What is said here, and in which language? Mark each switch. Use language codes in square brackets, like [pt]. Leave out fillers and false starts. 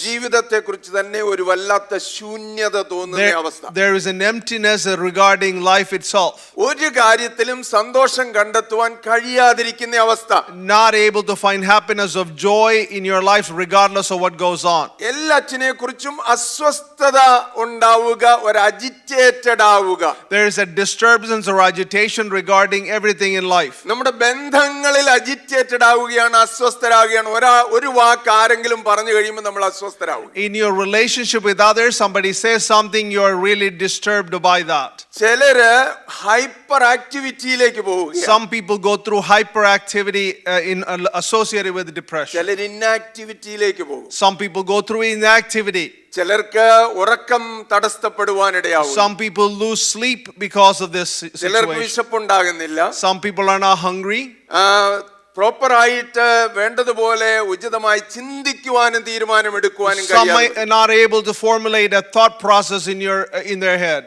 [ml] ജീവിതത്തെക്കുറിച്ച് തന്നെ ഒരു വല്ലാത്ത ശൂന്യത തോന്നുന്ന അവസ്ഥ. [en] There is an emptiness regarding life itself. [ml] ഒരു കാര്യത്തിലും സന്തോഷം കണ്ടെത്തുവാൻ കഴിയാതിരിക്കുന്ന അവസ്ഥ. [en] Not able to find happiness of joy in your life regardless of what goes on. [ml] എല്ലാറ്റിനെ കുറിച്ചും അസ്വസ്ഥത ഉണ്ടാവുക, ഒരു അജിറ്റേറ്റഡ് ആവുക. [en] There is a disturbance or agitation regarding everything in life. [ml] നമ്മുടെ ബന്ധങ്ങളിൽ അജിറ്റേറ്റഡ് ആവുകയാണ്, അസ്വസ്ഥരാകുകയാണ്. ഒരു വാക്ക് ആരെങ്കിലും പറഞ്ഞു കഴിയുമ്പോൾ നമ്മൾ അസ്വസ്ഥരാകും. [en] In your relationship with others, somebody says something, you are really disturbed by that. [ml] ചിലര് ഹൈപ്പർ ആക്ടിവിറ്റിയിലേക്ക് പോവുക. [en] Some people go through hyperactivity associated with depression. [ml] ചിലർ ഇൻആക്ടിവിറ്റിയിലേക്ക് പോകും. [en] Some people go through inactivity. [ml] ചിലർക്ക് ഉറക്കം തടസ്സപ്പെടുവാനിടയാവും. [en] Some people lose sleep because of this [ml] ചിലർക്ക് [en] situation. [ml] വിശപ്പുണ്ടാകുന്നില്ല. [en] Some people are not hungry. [ml] പ്രോപ്പറായിട്ട് വേണ്ടതുപോലെ ഉചിതമായി ചിന്തിക്കുവാനും തീരുമാനമെടുക്കുവാനും [en] Some [ml] കഴിയാതെ [en] are not able to formulate a thought process in their head.